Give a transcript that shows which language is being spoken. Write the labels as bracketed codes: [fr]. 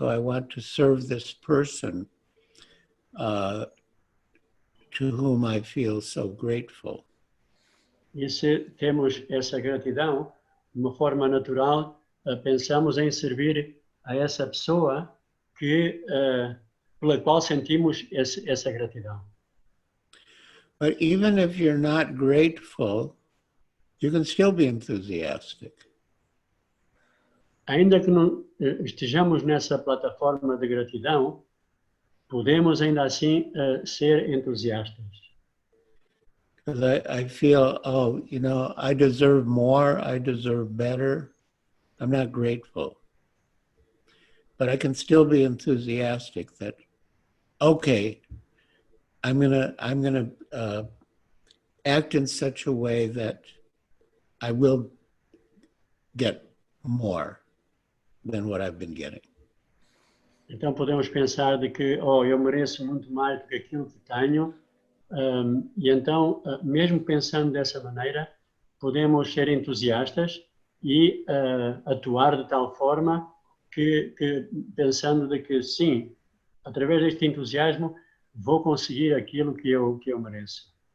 [en] Oh, I want to serve this person to whom I feel so grateful. [pt] E se temos essa gratidão, de uma forma natural, pensamos em servir a essa pessoa pela qual sentimos essa gratidão. [en] But even if you're not grateful, you can still be enthusiastic. [pt] Ainda que não estejamos nessa plataforma de gratidão, podemos ainda assim ser entusiastas. [en] Because I feel, I deserve more, I deserve better. I'm not grateful. But I can still be enthusiastic that, okay, I'm gonna act in such a way that I will get more than what I've been getting. [pt] Então podemos pensar de que, eu mereço muito mais do que aquilo que tenho, e então, mesmo pensando dessa maneira, podemos ser entusiastas e atuar de tal forma que pensando de que sim, através deste entusiasmo, vou conseguir aquilo que eu mereço.